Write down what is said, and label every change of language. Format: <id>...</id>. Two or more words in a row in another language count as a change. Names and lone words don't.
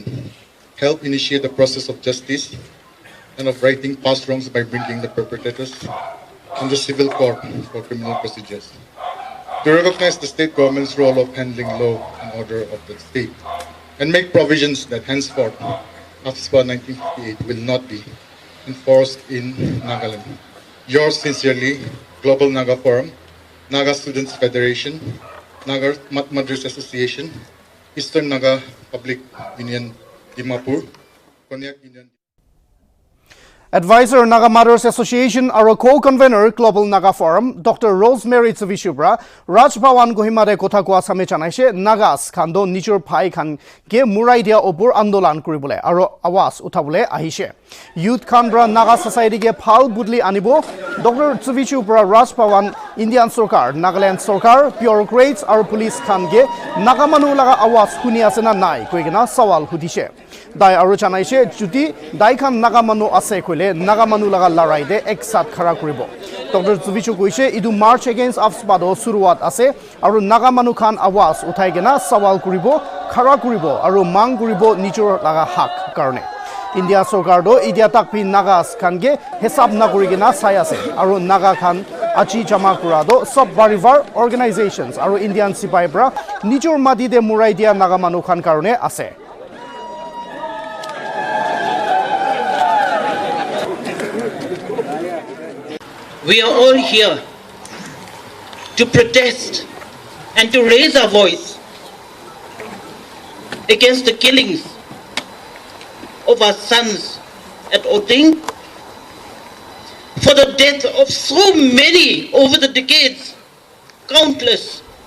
<en>Help initiate the process of justice and of righting past wrongs by bringing the perpetrators on the civil court for criminal procedures. To recognize the state government's role of handling law and order of the state, and make provisions that henceforth AFSPA 1958 will not be enforced in Nagaland. Yours sincerely, Global Naga Forum, Naga Students Federation, Naga Madras Association, Eastern Naga Public Union Dimapur, Konyak Union. Advisor Naga Mothers Association or co-convener Global Naga Forum Dr.</en> <nag>Rosemary Tsivishubra Raj Bhawan Kohimare kotha koa same janaise Nagas khando nijor phai khan ge murai dia opor andolan kuribole aro awas uthabole ahise youth khanra Naga society ge phal budli anibo Dr. Tsivishubra Raj Bhawan Indian Sarkar Nagaland Sarkar bureaucrats aro police khan ge Naga manu laga awas huni asena nai koigena sawal hudise dai aro janaise juti dai khan Naga manu ase Naga manu laga larai de ek sat khara kuribo Dr. Tsubishu koise idu</nag> <en>march against</en> <nag>AFSPA do suruat ase aru Naga manu khan awas uthai gena sawal kuribo khara kuribo aru mang kuribo nijor laga hak karone India sarkar do idia takpi Nagas khan ge hesab na kuri gena sai ase aru Naga khan achi jama kura do sob barivar organizations aru Indian Sipai bra nijor madi de murai dia Naga manu khan karone ase</nag> <en>We are all here to protest and to raise our voice against the killings of our sons at Oting, for the death of so many over the decades, countless.</en>